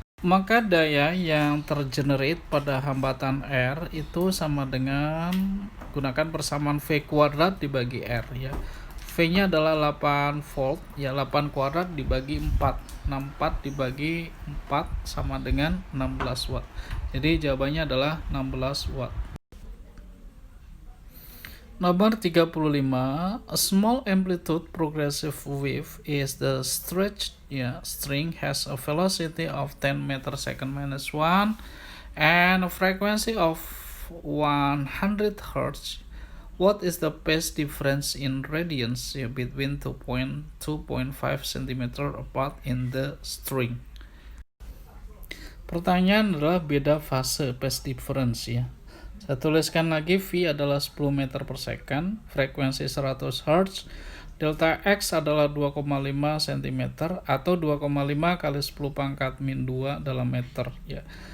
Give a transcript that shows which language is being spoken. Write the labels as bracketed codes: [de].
[id] Maka daya yang tergenerate pada hambatan R itu sama dengan gunakan persamaan V kuadrat dibagi R ya. V-nya adalah 8 volt ya, 8 kuadrat dibagi 4. 64 dibagi 4 sama dengan 16 watt. Jadi jawabannya adalah 16 watt. [en] Nomor 35, a small amplitude progressive wave is the stretched string has a velocity of 10 meter second minus 1 and a frequency of 100 Hz. What is the phase difference in radians between 2.5 cm apart in the string? [id] Pertanyaan adalah beda fase phase difference ya. Saya tuliskan lagi, V adalah 10 meter per second, frekuensi 100 Hz, delta X adalah 2,5 cm atau 2,5 kali 10 pangkat min 2 dalam meter ya.